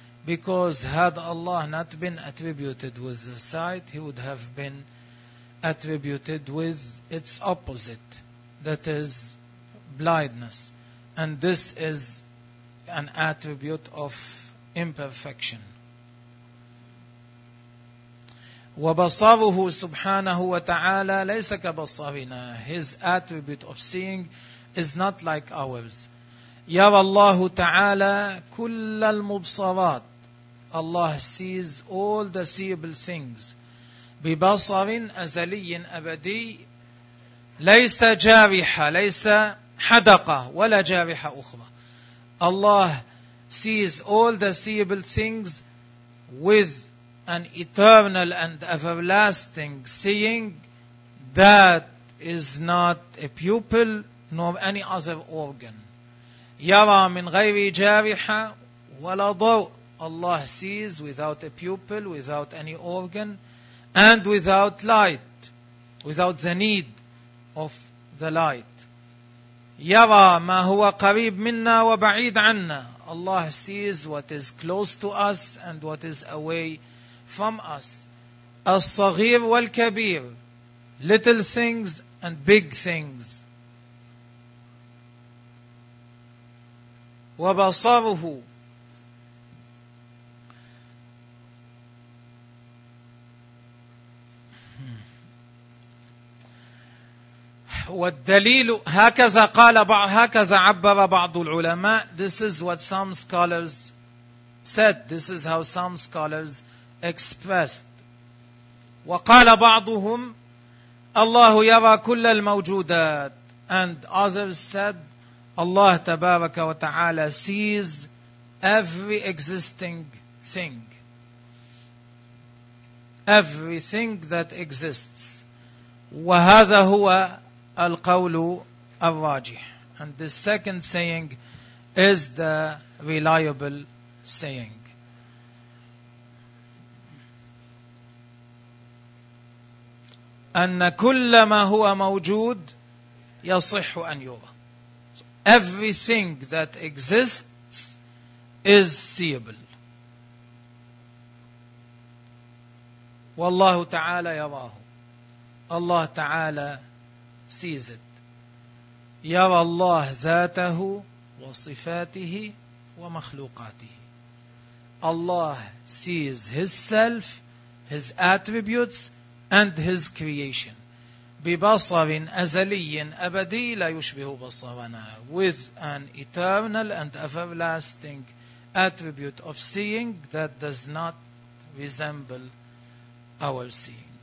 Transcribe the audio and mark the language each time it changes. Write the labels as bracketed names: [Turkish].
[English] Because had Allah not been attributed with the sight, He would have been attributed with its opposite, that is blindness. And this is an attribute of imperfection. [Arabic] وبصره سبحانه وتعالى ليس كبصرنا. [English] His attribute of seeing is not like ours. [Arabic] يرى الله تعالى كل المبصرات. [English] Allah sees all the seeable things. [Arabic] ببصر أزلي أبدي ليس جارحة ليس حدقة ولا جارحة أخرى. [English] Allah sees all the seeable things with an eternal and everlasting seeing that is not a pupil nor any other organ. [Arabic] يرى من غير جارحة ولا ضوء. [English] Allah sees without a pupil, without any organ, and without light, without the need of the light. [Arabic] يرى ما هو قريب منا وبعيد عنا. [English] Allah sees what is close to us and what is away from us. [Arabic] الصغير والكبير, [English] little things and big things. [Arabic] وبصره والدليل هكذا قال هكذا عبر بعض العلماء. [English] This is what some scholars said. This is how some scholars expressed [Arabic] وقال بعضهم الله يرى كل الموجودات, [English] and others said الله تبارك وتعالى sees every existing thing, everything that exists. [Arabic] وهذا هو القول الراجح, [English] and the second saying is the reliable saying. [Arabic] أن كل ما هو موجود يصح أن يرى. [English] Everything that exists is seeable. [Arabic] والله تعالى يراه. الله تعالى [English] sees it. [Arabic] يرى الله ذاته وصفاته ومخلوقاته. [English] الله sees himself, his attributes, and his creation. [Arabic] ببصر أزلي أبدي لا يشبه بصرنا. [English] With an eternal and everlasting attribute of seeing that does not resemble our seeing.